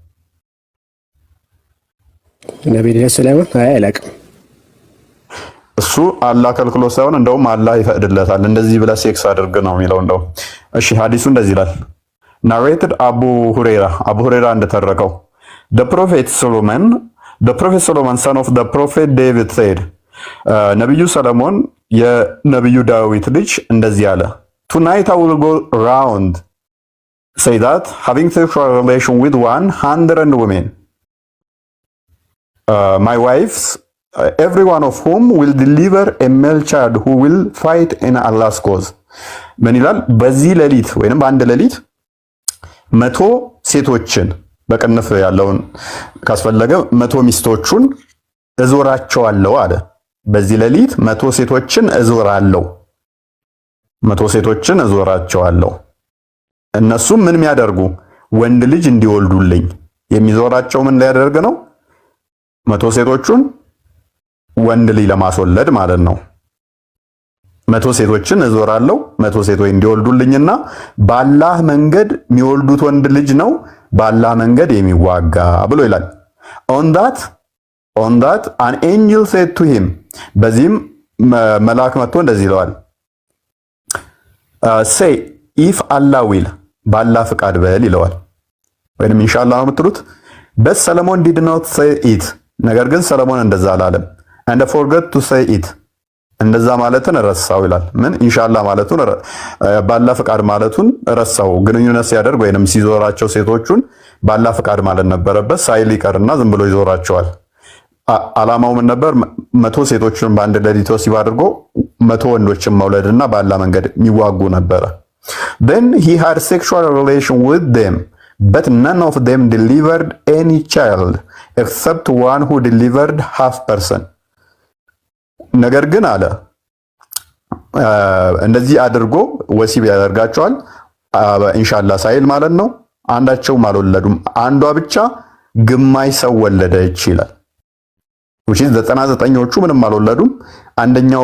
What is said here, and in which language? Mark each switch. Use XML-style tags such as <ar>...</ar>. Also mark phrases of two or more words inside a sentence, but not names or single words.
<am>ነብዩ ሰለላሁ አላውቅም። እሱ አላህ ከልክሎ ሳይሆን እንደውም አላህ ይፈቅድለታል። እንደዚህ ብለህ ሴክስ አድርግ ነው የሚለው እንደውም። እሺ ሐዲሱ እንደዚህ ይላል። ናሬትድ አቡ ሁሬራ እንደተረከው</am> <en>the prophet Solomon son of the prophet David said</en> <am>ነብዩ ሰለሞን የነብዩ ዳዊት ልጅ እንደዚህ አለ</am> <en>tonight I will go round say that having sexual relation with 100 women my wives every one of whom will deliver a male child who will fight in Allah's cause ምን ይላል?</en> <am>በዚህ ሌሊት ወይንም በአንድ ሌሊት 100 ሴቶችን በቅንፍ ያለውን ካስፈለገ 100 ሚስቶቹን እዞራቸዋለሁ አለ። በዚህ ሌሊት 100 ሴቶችን እዞራለሁ፣ 100 ሴቶችን እዞራቸዋለሁ። እነሱም ምን የሚያደርጉ ወንድ ልጅ እንዲወልዱልኝ። የሚዞራቸው ምን ሊያደርግ ነው? 100 ሴቶቹን ወንድ ልጅ ለማስወለድ ማለት ነው። 100 ሴቶችን እዞራለሁ 100 ሴቶች እንዲወልዱልኝና በአላህ መንገድ የሚወልዱት ወንድ ልጅ ነው በአላህ መንገድ የሚዋጋ ብሎ ይላል።</am> <en>on that an angel said to him</en> <am>በዚህም መልአክ መጥቶ እንደዚህ ይለዋል</am> <en>say if Allah will</en> <am>በአላህ ፍቃድ በል ይለዋል። ወይንም</am> <ar>إن شاء الله</ar> <am>ነው የምትሉት።</am> <en>but Solomon did not say it</en> <am>ነገር ግን ሰለሞን እንደዛ አላለም።</am> <en>and forgot to say it</en> <am>እንደዛ ማለትን ረሳው ይላል። ምን</am> <ar>إن شاء الله</ar> <am>ማለቱን ባላ ፍቃድ ማለቱን ረሳው። ግንኙነት ሲያደርግ ወይንም ሲዞራቸው ሴቶቹን ባላ ፍቃድ ማለት ነበረበት። ሳይል ይቀርና ዝም ብሎ ይዞራቸዋል። አላማው ምን ነበር? 100 ሴቶችን በአንድ ሌሊት ወሲብ አድርጎ 100 ወንዶችን መውለድና ባላ መንገድ የሚዋጉ ነበረ።</am> <en>then he had sexual relation with them but none of them delivered any child except one who delivered half person</en> <am>ነገር ግን አለ እንደዚህ አድርጎ ወሲብ ያደርጋቸዋል</am> <ar>إن شاء الله</ar> <am>ሳይል ማለት ነው። አንዳቸውም አልወለዱም፣ አንዷ ብቻ ግማሽ ሰው ወለደች ይላል።</am> <en>which is</en> <am>99ዎቹ ምንም አልወለዱም፣ አንደኛው</am>